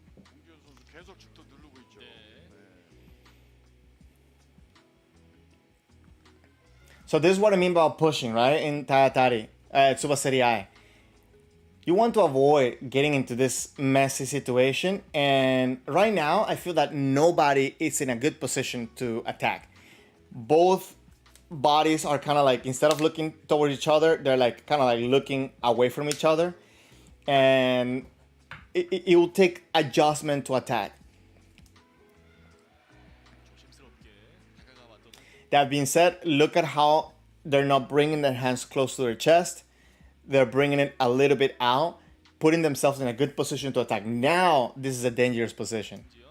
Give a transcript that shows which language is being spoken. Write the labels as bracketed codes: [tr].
[ko] 홍지현 선수 계속 직도 누르고 있죠. [en] So this is what I mean by pushing, right? In Tayatari, Tsubaseri. You want to avoid getting into this messy situation. And right now, I feel that nobody is in a good position to attack. Both bodies are kind of like, instead of looking towards each other, they're like kind of like looking away from each other. And it will take adjustment to attack. [ko] 조심스럽게 다가가왔던 [en] That being said, look at how they're not bringing their hands close to their chest. They're bringing it a little bit out, putting themselves in a good position to attack. Now, this is a dangerous position.